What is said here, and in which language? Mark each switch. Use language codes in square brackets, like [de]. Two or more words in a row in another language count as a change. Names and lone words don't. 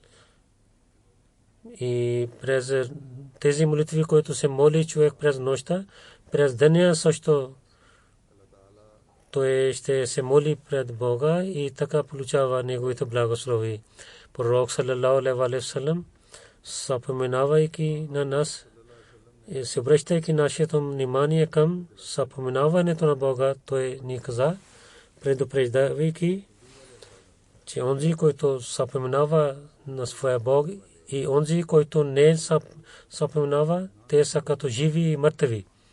[bg] И през тези молитви, които се моли човек през нощта, през деня също той ще се моли пред Бога и така получава неговите благослови. Пророк [ar] صلى الله عليه وسلم, [bg] съпоменавайки на нас и се обръщайки нашето внимание към съпоменаването на Бога, той ни каза, предупреждавайки, че онзи, който съпоменава на своя Бог, и онзи, който не съпоменава, те са като живи и мъртви.